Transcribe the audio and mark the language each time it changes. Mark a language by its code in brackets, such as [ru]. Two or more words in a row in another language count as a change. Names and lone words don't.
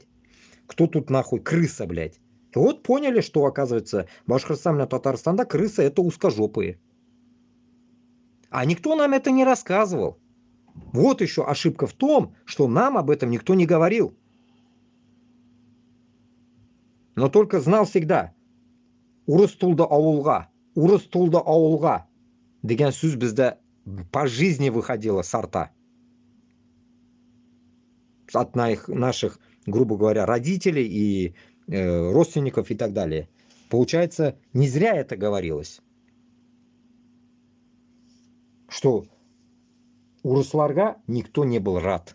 [ru] Кто тут нахуй крыса, блядь. И вот поняли, что, оказывается, Башкортостан, Татарстанда крысы это узкожопые. А никто нам это не рассказывал. Вот еще ошибка в том, что нам об этом никто не говорил. Но только знал всегда. [kk] Урыс тулды ауылға деген сөз бізде [ru] по жизни выходило с рта. От наших, грубо говоря, родителей и родственников и так далее. Получается, не зря это говорилось. Что урысларга никто не был рад.